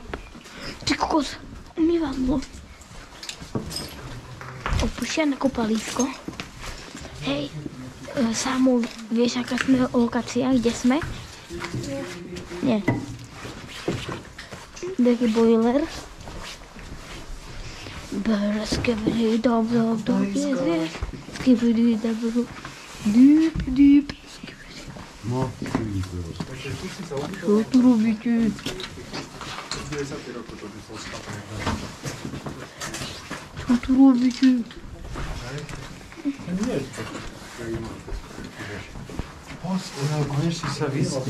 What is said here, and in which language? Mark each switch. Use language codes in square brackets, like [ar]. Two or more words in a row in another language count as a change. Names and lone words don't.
[sk] Ty kokos, umývadlo. Opušťané kúpalisko. Hej, Samu, vieš, aká sme lokácia, kde sme? Nie. Taký boiler. Skibidi dab dab dab yes. Skibidi dab dab. Deep deep. No, Čo tu robíte? Čo tu robíte? konečne sa vyspí.